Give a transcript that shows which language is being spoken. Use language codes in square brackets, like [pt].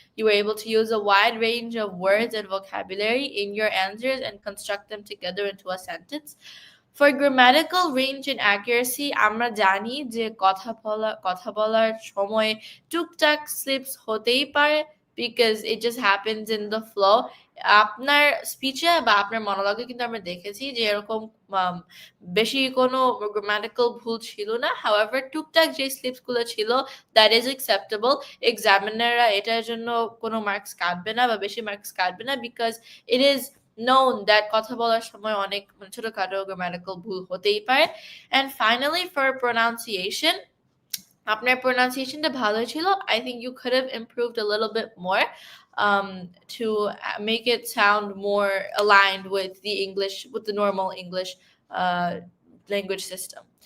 [en] You were able to use a wide range of words and vocabulary in your answers and construct them together into a sentence. For grammatical range and accuracy, [bn] আমরা জানি যে কথা বলার সময় টুকটাক slips হতেই পারে [en] because it just happens in the flow. [bn] আপনার স্পিচে বা আপনার মনোলগে কিন্তু আমরা দেখেছি যে এরকম বেশি কোনো গ্রামাটিক্যাল ভুল ছিল না। হাউএভার টুকটাক যে স্লিপসগুলো ছিল [en] That is acceptable. [bn] এক্সামিনাররা এটার জন্য কোনো মার্কস কাটবে না বা বেশি মার্কস কাটবে না [en] because it is known that [bn] কথা বলার সময় অনেক ছোটখাটো grammatical ভুল হতেই পারে। [en] And finally, for pronunciation, [bn] আপনার pronunciationটা ভালো ছিল. [en] I think you could have improved a little bit more to make it sound more aligned with the normal English language system.